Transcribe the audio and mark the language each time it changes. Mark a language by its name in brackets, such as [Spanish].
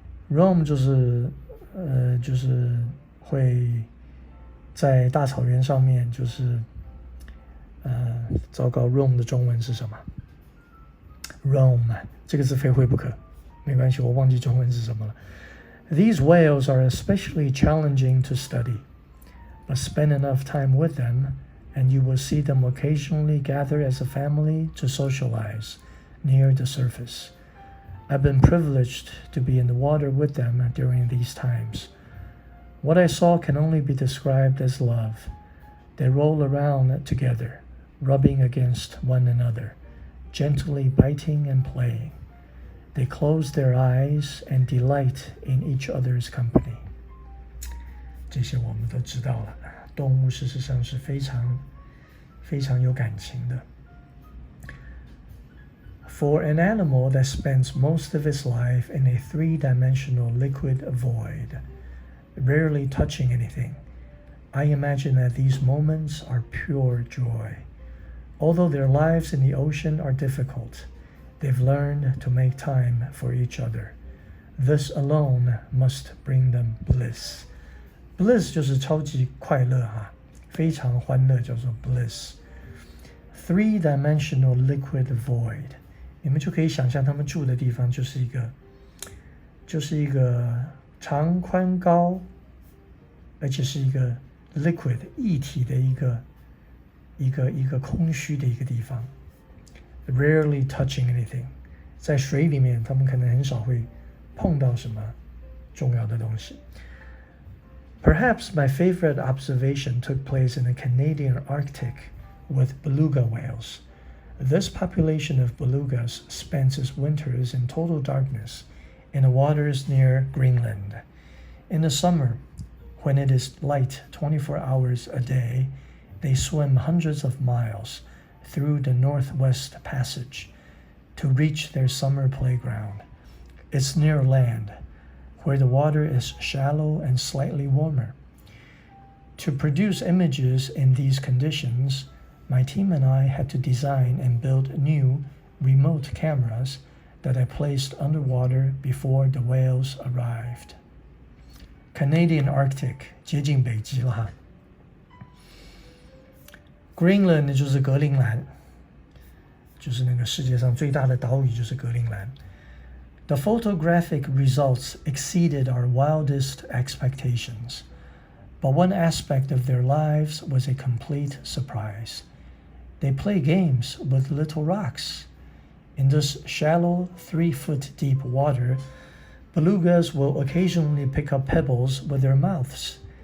[Chinese] roam 就是会在大草原上面，就是糟糕 roam 的中文是什么 ？roam 这个字非会不可，没关系，我忘记中文是什么了。 [English] These whales are especially challenging to study, but spend enough time with them, and you will see them occasionally gather as a family to socialize near the surface. I've been privileged to be in the water with them during these times. What I saw can only be described as love. They roll around together, rubbing against one another, gently biting and playing. They close their eyes and delight in each other's company. [Chinese] 这些我们都知道了，动物事实上是非常有感情的。 [English] For an animal that spends most of its life in a 3-dimensional liquid void, rarely touching anything, I imagine that these moments are pure joy. Although their lives in the ocean are difficult, they've learned to make time for each other. This alone must bring them bliss. [Chinese] Bliss 就是超级快乐哈，非常欢乐，叫做 bliss. 3-dimensional liquid void，你们就可以想象他们住的地方就是一个长宽高，而且是一个 liquid 液体的一个空虚的一个地方。 Rarely touching anything，在水里面他们可能很少会碰到什么重要的东西。 [English] Perhaps my favorite observation took place in the Canadian Arctic with beluga whales. This population of belugas spends its winters in total darkness in the waters near Greenland. In the summer, when it is light 24 hours a day, they swim hundreds of miles through the Northwest Passage to reach their summer playground. It's near land, where the water is shallow and slightly warmer. To produce images in these conditions, my team and I had to design and build new remote cameras that I placed underwater before the whales arrived. [Chinese] Canadian Arctic 接近北极了哈。 Greenland 就是格陵兰，就是那个世界上最大的岛屿就是格陵兰。 [English] The photographic results exceeded our wildest expectations, but one aspect of their lives was a complete surprise. They play games with little rocks. In this shallow, 3-foot deep water, belugas will occasionally pick up pebbles with their mouths.